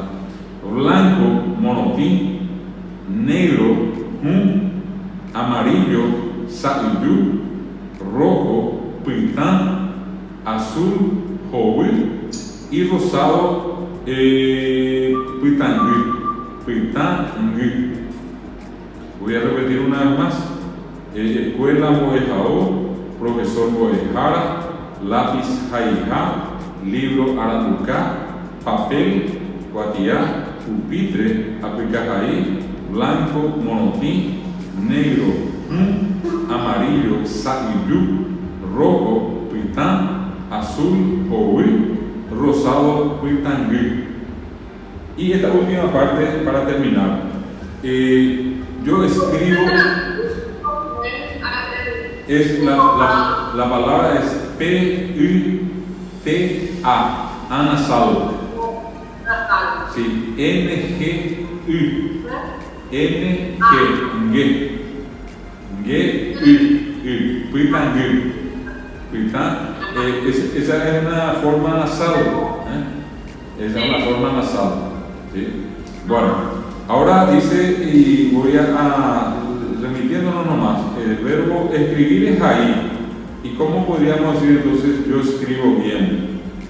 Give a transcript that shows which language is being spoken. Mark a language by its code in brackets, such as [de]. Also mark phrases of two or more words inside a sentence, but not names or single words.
[es] Blanco, monotín, negro, amarillo, saiyú, rojo, pitán, azul, joven y rosado, pitangui. Voy a repetir una vez más. Escuela boejao, profesor boejara, lápiz jaijá, libro aranducá, papel cuatiá, pupitre apicajaí, blanco monotín, negro amarillo saiyú, rojo pitán, azul joví, rosado pitangui. Y esta última parte para terminar. Yo escribo. Es la palabra es P-U-T-A, anasal. Sí, N-G-U. N-G-U. Pitangui. Esa es una forma nasal. Esa es una forma nasal. ¿Sí? Bueno, ahora dice, y voy a remitiéndonos nomás, el verbo escribir es ahí. ¿Y cómo podríamos decir entonces yo escribo bien?